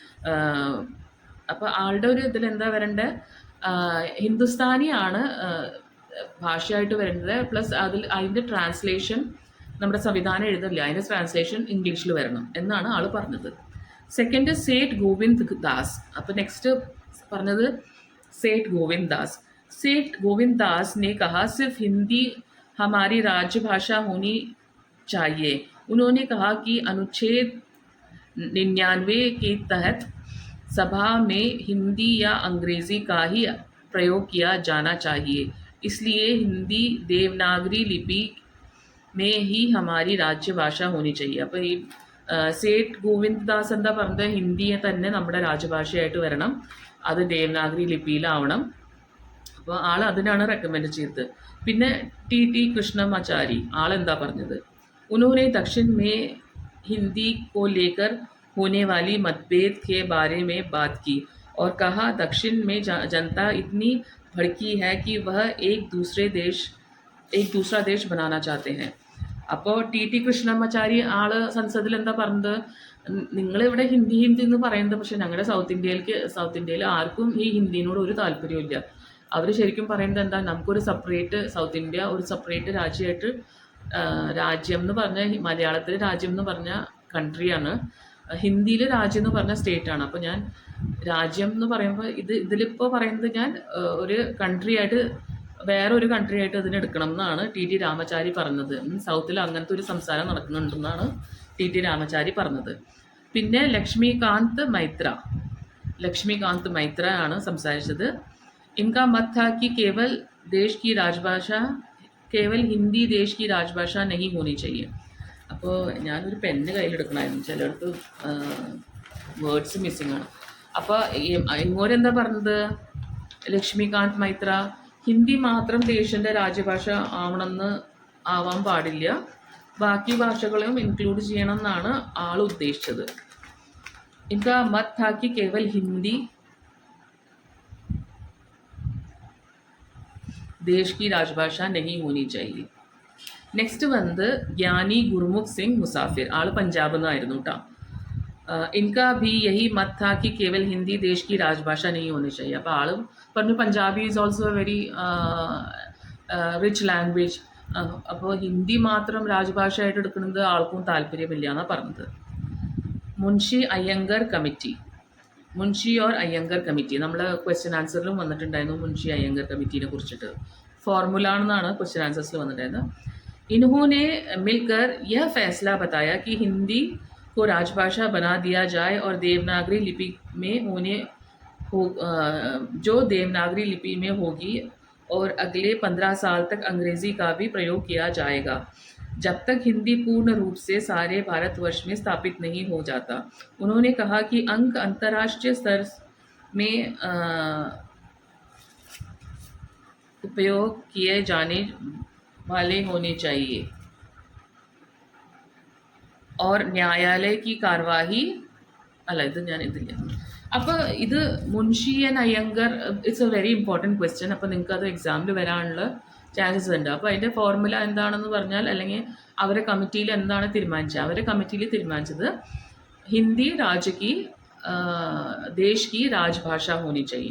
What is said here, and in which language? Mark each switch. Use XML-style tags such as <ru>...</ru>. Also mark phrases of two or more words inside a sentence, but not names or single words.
<ml>അപ്പോൾ ആളുടെ ഒരു ഇതിലെന്താ വരേണ്ടത്, ഹിന്ദുസ്ഥാനിയാണ് ഭാഷയായിട്ട് വരുന്നത്. പ്ലസ് അതിൻ്റെ ട്രാൻസ്ലേഷൻ നമ്മുടെ സംവിധാനം എഴുതില്ല, അതിൻ്റെ ട്രാൻസ്ലേഷൻ ഇംഗ്ലീഷിൽ വരണം എന്നാണ് ആൾ പറഞ്ഞത്. സെക്കൻഡ് സേഠ് ഗോവിന്ദ് ദാസ്. അപ്പോൾ നെക്സ്റ്റ് പറഞ്ഞത് सेठ गोविंद दास.</ml> <hi>सेठ गोविंद दास ने कहा सिर्फ हिंदी हमारी राजभाषा होनी चाहिए. उन्होंने कहा कि अनुच्छेद 99 के तहत सभा में हिंदी या अंग्रेज़ी का ही प्रयोग किया जाना चाहिए. इसलिए हिंदी देवनागरी लिपि में ही हमारी രാജ്യഭാഷ होनी चाहिए.</hi> <ml>അപ്പോൾ ഈ സേഠ് ഗോവിന്ദ് ദാസ് എന്താ പറഞ്ഞത്, ഹിന്ദിയെ തന്നെ നമ്മുടെ രാജ്യഭാഷയായിട്ട് വരണം, അത് ദേവനാഗരി ലിപിയിലാവണം. അപ്പോൾ ആൾ അതിനാണ് റെക്കമെൻഡ് ചെയ്തത്. പിന്നെ ടി കൃഷ്ണമാചാരി ആളെന്താ പറഞ്ഞത്,</ml> <hi>उन्होंने दक्षिण में हिंदी को लेकर होने वाली मतभेद के बारे में बात की और कहा दक्षिण में जनता इतनी भड़की है कि वह एक दूसरा देश बनाना चाहते हैं.</hi> <ml>അപ്പോൾ ടി കൃഷ്ണമാചാരി ആൾ സംസദിൽ എന്താ പറഞ്ഞത്, നിങ്ങളിവിടെ ഹിന്ദി എന്ന് പറയുന്നത്, പക്ഷേ ഞങ്ങളുടെ സൗത്ത് ഇന്ത്യയിൽ ആർക്കും ഈ ഹിന്ദിനോട് ഒരു താല്പര്യമില്ല. അവർ ശരിക്കും പറയുന്നത് എന്താ, നമുക്കൊരു സെപ്പറേറ്റ് സൗത്ത് ഇന്ത്യ ഒരു സെപ്പറേറ്റ് രാജ്യമായിട്ട്, രാജ്യം എന്ന് പറഞ്ഞാൽ മലയാളത്തിൽ രാജ്യം എന്ന് പറഞ്ഞ കൺട്രിയാണ്, ഹിന്ദിയിൽ രാജ്യം എന്ന് പറഞ്ഞ സ്റ്റേറ്റാണ്. അപ്പോൾ ഞാൻ രാജ്യം എന്ന് പറയുമ്പോൾ ഇതിലിപ്പോൾ പറയുന്നത് ഞാൻ ഒരു കൺട്രിയായിട്ട്, വേറെ ഒരു കൺട്രിയായിട്ട് അതിനെടുക്കണം എന്നാണ് ടി രാമചാരി പറഞ്ഞത്. സൗത്തിൽ അങ്ങനത്തെ ഒരു സംസാരം നടക്കുന്നുണ്ടെന്നാണ് ടി രാമചാരി പറഞ്ഞത്. പിന്നെ ലക്ഷ്മികാന്ത് മൈത്ര ആണ് സംസാരിച്ചത്.</ml> <hi>इनका मत था कि केवल हिंदी देश की राजभाषा नहीं होनी चाहिए.</hi> <ml>അപ്പോൾ ഞാനൊരു പെണ്ണ് കയ്യിലെടുക്കണമായിരുന്നു, ചിലയിടത്ത്</ml> <en>words missing</en> <ml>ആണ്. അപ്പോൾ ഇങ്ങോരെന്താ പറഞ്ഞത്, ലക്ഷ്മികാന്ത് മൈത്ര, ഹിന്ദി മാത്രം ദേശത്തിൻ്റെ രാജ്യഭാഷ ആവാൻ പാടില്ല, ബാക്കി ഭാഷകളെയും ഇൻക്ലൂഡ് ചെയ്യണം എന്നാണ് ആൾ ഉദ്ദേശിച്ചത്.</ml> <hi>इनका मत था कि केवल हिंदी देश की राजभाषा नहीं होनी चाहिए.</hi> <ml>നെക്സ്റ്റ് വന്നത് ജ്ഞാനി ഗുർമുഖ് സിംഗ് മുസാഫിർ, ആൾ പഞ്ചാബിൽ നിന്നായിരുന്നു കേട്ടോ.</ml> <hi>इनका भी यही मत था कि केवल हिंदी देश की राजभाषा नहीं होनी चाहिए.</hi> <ml>അപ്പോൾ ആൾ പറഞ്ഞു</ml> <en>Punjabi is also a very rich language,</en> <ml>അപ്പോൾ ഹിന്ദി മാത്രം രാജഭാഷയായിട്ട് എടുക്കുന്നത് ആൾക്കും താല്പര്യമില്ല എന്നാണ് പറഞ്ഞത്. മുൻഷി ഓർ അയ്യങ്കർ കമ്മിറ്റി നമ്മൾ</ml> <en>question answer</en> <ml>വന്നിട്ടുണ്ടായിരുന്നു. മുൻഷി അയ്യങ്കർ കമ്മിറ്റീനെ കുറിച്ചിട്ട് ഫോർമുല എന്നാണ്</ml> <en>question answers</en> <ml>വന്നിട്ടുണ്ടായിരുന്നത്.</ml> <hi>इन्होंने मिलकर यह फैसला बताया कि हिंदी को राजभाषा बना दिया जाए और देवनागरी लिपि में जो देवनागरी लिपि में होगी और अगले 15 साल तक अंग्रेज़ी का भी प्रयोग किया जाएगा. जब तक हिंदी पूर्ण रूप से सारे भारतवर्ष में स्थापित नहीं हो जाता। उन्होंने कहा कि अंक अंतर्राष्ट्रीय स्तर में उपयोग किए जाने वाले होने चाहिए और न्यायालय की कार्यवाही</hi> <ml>അല്ല ഇത് ഞാൻ ഇതില്ല. അപ്പോൾ ഇത് മുൻഷി ആൻഡ് അയ്യങ്കർ</ml> <en>it's a very important question.</en> <ml>അപ്പോൾ നിങ്ങൾക്ക് അത് എക്സാമിൽ വരാനുള്ള ചാൻസസ് ഉണ്ട്. അപ്പോൾ അതിൻ്റെ ഫോർമുല എന്താണെന്ന് പറഞ്ഞാൽ, അല്ലെങ്കിൽ അവരെ കമ്മിറ്റിയിൽ എന്താണ് തീരുമാനിച്ചത്, അവരെ കമ്മിറ്റിയിൽ തീരുമാനിച്ചത് ഹിന്ദി രാജ്യക്ക്</ml> <hi>देश की राजभाषा होनी</hi> <ml>ചെയ്യും.</ml>